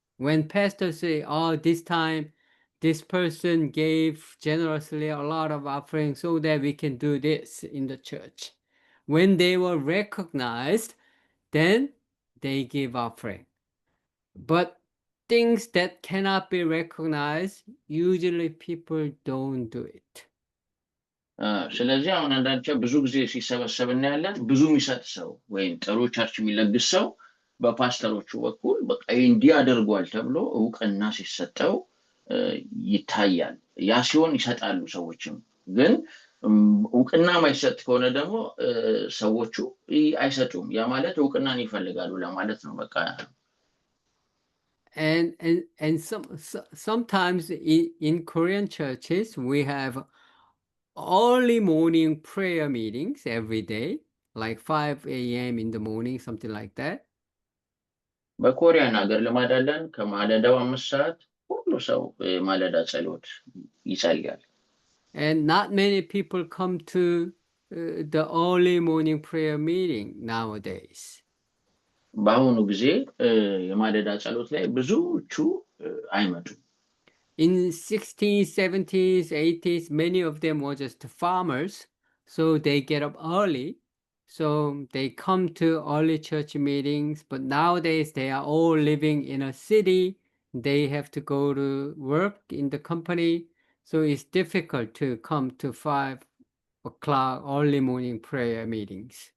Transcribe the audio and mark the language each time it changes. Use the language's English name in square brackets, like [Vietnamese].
[English] When pastors say, "Oh, this time this person gave generously a lot of offering so that we can do this in the church." When they were recognized, then they give offering. But things that cannot be recognized, usually people don't do it. [Amharic] ስለዚህ አሁን አንዳንድ ብዙ ጊዜ ሲሰበሰብ እናያለን። ብዙ የሚሰጥ ሰው ወይም ጥሩ ቸርች የሚለግስ ሰው በፓስተሮቹ በኩል በቃ እንዲህ አድርጓል ተብሎ እውቅና ሲሰጠው ይታያል። ያ ሲሆን ይሰጣሉ ሰዎችም። ግን እውቅና ማይሰጥ ከሆነ ደግሞ ሰዎቹ አይሰጡም። ያ ማለት እውቅናን ይፈልጋሉ ለማለት ነው በቃ። [English] And sometimes in Korean churches we have early morning prayer meetings every day, like 5 a.m. in the morning, something like that. [Amharic] በኮሪያን ሀገር ልማድ አለን። ከማለዳው 5 ሰዓት ሁሉ ሰው ማለዳ ጸሎት ይጸልያል። [English] And not many people come to the early morning prayer meeting nowadays. [Amharic] በአሁኑ ጊዜ የማለዳ ጸሎት ላይ ብዙዎቹ አይመጡም። [English] In 60s, 70s, 80s, many of them were just farmers, so they get up early. So they come to early church meetings, but nowadays they are all living in a city. They have to go to work in the company. So it's difficult to come to 5 o'clock early morning prayer meetings.